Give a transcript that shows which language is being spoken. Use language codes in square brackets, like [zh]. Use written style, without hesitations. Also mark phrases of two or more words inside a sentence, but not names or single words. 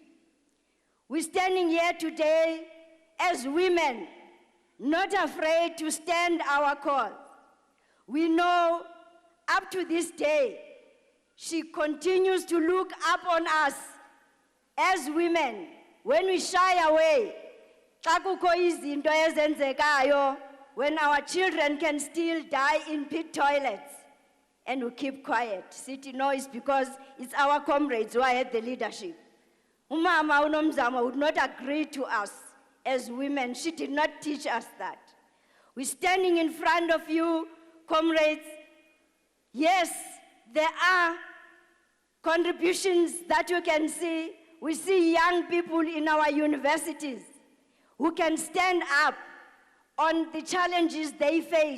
[en] We're standing here today as women, not afraid to stand our cause. We know up to this day, she continues to look up on us as women when we shy away. [xh] Xa kukho izinto ezenzekayo, [en] when our children can still die in pit toilets, and we keep quiet. City noise because it's our comrades who are at the leadership. Umama unomzamo would not agree to us as women. She did not teach us that. We're standing in front of you, comrades. Yes, there are contributions that you can see. We see young people in our universities who can stand up on the challenges they face.